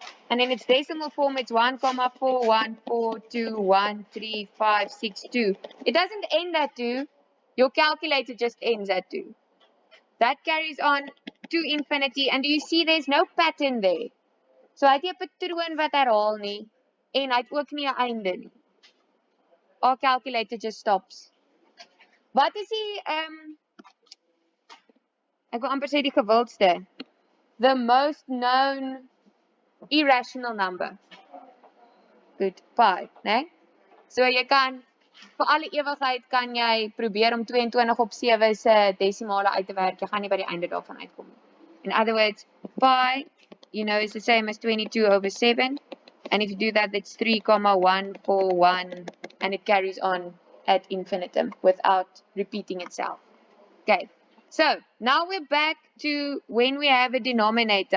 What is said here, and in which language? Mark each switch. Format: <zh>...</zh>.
<en>And in its decimal form, it's 1,414213562. It doesn't end at 2. Your calculator just ends at 2. That carries on to infinity. And do you see there's no pattern there?</en> <af>So hy het nie 'n patroon wat herhaal nie. En hy het ook nie 'n einde nie.</af> <en>Our calculator just stops.</en> <af>Wat is die ek wil amper sê die gewildste?</af> <en>The most known irrational number. Good, pi, né?</en> <af>So jy kan vir alle ewigheid kan jy probeer om 22 op 7 se desimale uit te werk. Jy gaan nie by die einde daarvan uitkom nie.</af> <en>In other words, pi, you know, is the same as 22 over 7. And if you do that, that's 3,141, and it carries on ad infinitum without repeating itself. Okay, so now we're back to when we have a denominator.</en>